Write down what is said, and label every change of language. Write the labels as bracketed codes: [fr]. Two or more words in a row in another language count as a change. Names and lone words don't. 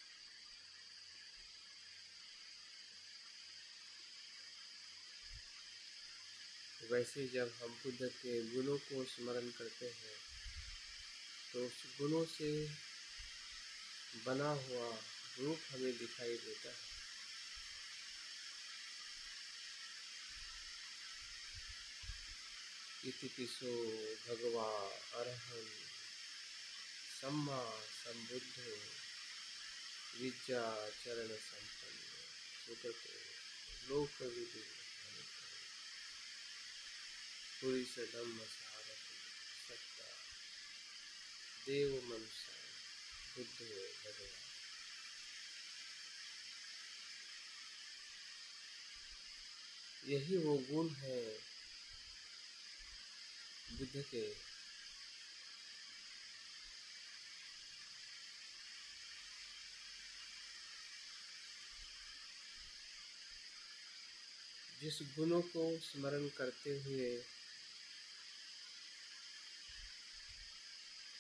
[hi] वैसे जब हम बुद्ध के गुणों को स्मरण करते हैं तो उस गुणों से बना हुआ रूप हमें दिखाई देता है। [pi] इति पिसो भगवा अरहं सम्मा संबुद्धो विद्या चरण संपन्न सुगतो लोकविदु पुरुष धम्म सारथि सत्ता देव मनुष्य बुद्धो भगवान। [hi] यही वो गुण है बुद्ध के, जिस गुणों को स्मरण करते हुए